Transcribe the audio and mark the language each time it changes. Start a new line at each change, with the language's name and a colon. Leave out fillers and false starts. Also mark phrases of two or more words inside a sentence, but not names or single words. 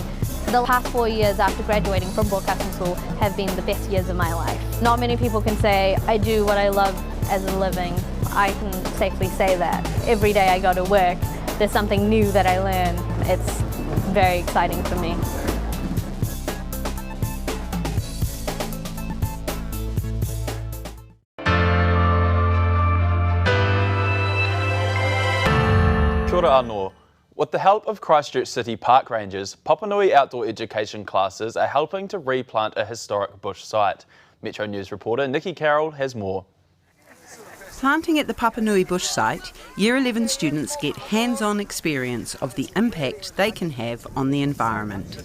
English: The past 4 years after graduating from broadcasting school have been the best years of my life. Not many people can say, I do what I love as a living. I can safely say that. Every day I go to work, there's something new that I learn. It's very exciting for me.
Māori: Kia ora anō.
English: With the help of Christchurch City Park Rangers, Papanui outdoor education classes are helping to replant a historic bush site. Metro News reporter Nikki Carroll has more. Planting at the Papanui bush site, Year 11 students get hands-on experience of the impact they can have on the environment.